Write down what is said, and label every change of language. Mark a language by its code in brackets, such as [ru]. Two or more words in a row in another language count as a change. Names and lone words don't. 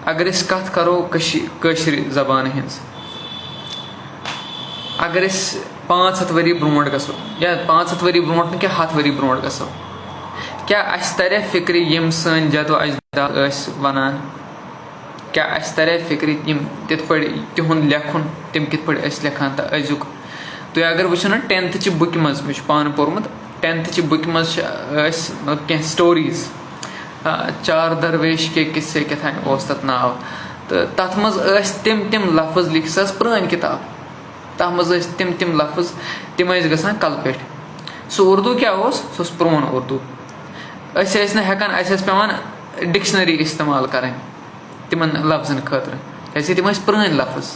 [ks] اگر أسۍ کَتھ کَرو کٲشِر زبانہِ ہِنٛز، اگر أسۍ 500 ؤری برونٛٹھ گژھو یا 500 ؤری برونٛٹھ نہٕ کینٛہہ 100 ؤری برونٛٹھ گژھو، کیٛاہ اَسہِ تَرِ فِکرِ یِم سٲنۍ جدو اجداد ٲسۍ وَنان؟ کیٛاہ اَسہِ تَرِ فِکرِ یِم تِتھ پٲٹھۍ تِہُنٛد لیکھُن تِم کِتھ پٲٹھۍ ٲسۍ لیکھان تہٕ أزیُک؟ تُہۍ اگر وٕچھو نا 10th چہِ بُکہِ منٛز، مےٚ چھُ پانہٕ پوٚرمُت 10th چہِ بُکہِ منٛز ٲسۍ کینٛہہ سٹوریٖز، چار درویش کے قصے کیٛاہ تام اوس تَتھ ناو، تہٕ تَتھ منٛز ٲسۍ تِم لفظ لیکھِ سۄ ٲس پرٛٲنۍ کِتاب، تَتھ منٛز ٲسۍ تِم لفظ تِم ٲسۍ گژھان کَلہٕ پٮ۪ٹھۍ. سُہ اُردو کیٛاہ اوس؟ سُہ اوس پرٛون اُردو. أسۍ ٲسۍ نہٕ ہٮ۪کان، اَسہِ ٲسۍ پٮ۪وان ڈِکشنٔری اِستعمال کَرٕنۍ تِمن لفظن خٲطرٕ کیٛازِکہِ تِم ٲسۍ پرٛٲنۍ لفظ.